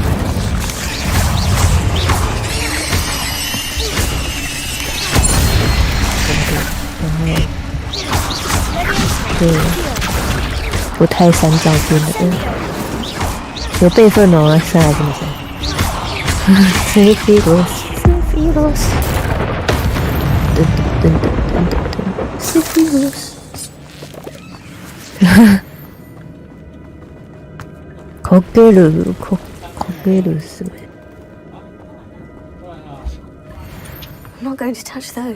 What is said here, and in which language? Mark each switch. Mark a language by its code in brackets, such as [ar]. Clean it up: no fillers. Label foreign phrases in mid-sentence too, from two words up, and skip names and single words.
[zh] 对，不太删照片的，有备份哦，删还是没删 ？Sephiroth， [ja] 噔噔噔噔噔噔 ，Sephiroth，かけるすべ。 [en] I'm not going to touch those.